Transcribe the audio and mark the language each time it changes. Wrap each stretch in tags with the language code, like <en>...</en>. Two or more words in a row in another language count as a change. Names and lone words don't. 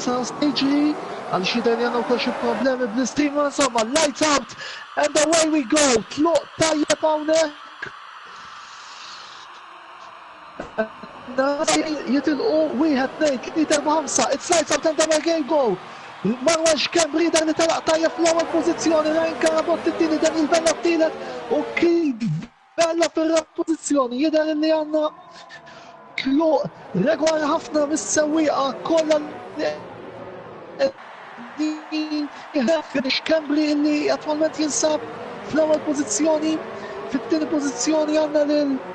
<mt>sa jiġri għal xi dejjem għandna wkoll xi problemi bl-istream insomma</mt> <en>lights out and away we go.</en> <mt>Tluq tajjeb hawnhekk. Jitilqu wieħed tnejn, tlieta erba' ħamsa,</mt> <en>it's lights out and away we go.</en> <mt>Manuel Schembri dan li talaq tajjeb fl-ewwel pożizzjoni, Ryan Karabot it-tieni, Daniel Vella t-tielet u Keith Vella fir-rab pożizzjoni. Jidher li għandna tluq regolari ħafna mis-sewwieqa kollha Schembri li attwalment jinsab fl-ewwel pożizzjoni, fit-tieni pożizzjoni għandna lil</mt>